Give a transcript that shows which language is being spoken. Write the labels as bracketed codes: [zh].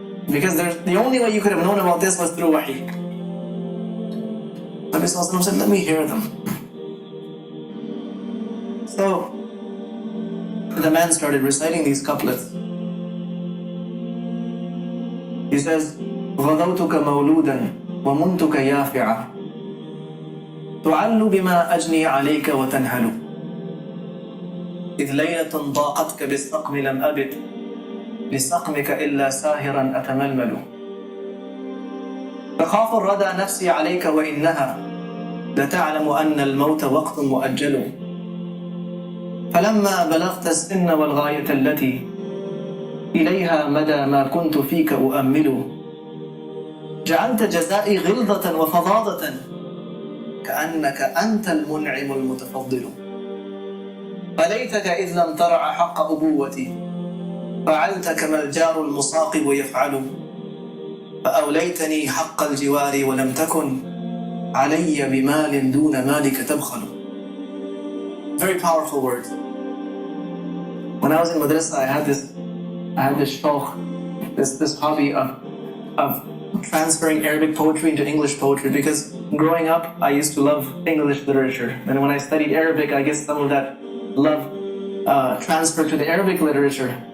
[en] Because the only way you could have known about this was through wahi. Nabi sallallahu alayhi wa sallam said, let me hear them. So the man started reciting these couplets. [ar] He says, غَضَوْتُكَ مَوْلُودًا وَمُنْتُكَ يَافِعًا تُعَلُّ بِمَا أَجْنِي عَلَيْكَ وَتَنْهَلُ إذ ليلة ضاقتك بالسقم لم أبد لسقمك إلا ساهرا أتململ تخاف الردى نفسي عليك وإنها لتعلم أن الموت وقت مؤجل فلما بلغت السن والغاية التي إليها مدى ما كنت فيك أؤمل جعلت جزائي غلظة وفظاظة كأنك أنت المنعم المتفضل فليتك إذ لم ترع حق أبوتي فعلت كما الجار المصاقب يفعل فأوليتني حق الجوار ولم تكن علي بمال دون مالك تبخل. [en] Very powerful words. When I was in madrasa, I had this shauq, this hobby of transferring Arabic poetry into English poetry, because growing up I used to love English literature, and when I studied Arabic, I guess some of that love transferred to the Arabic literature.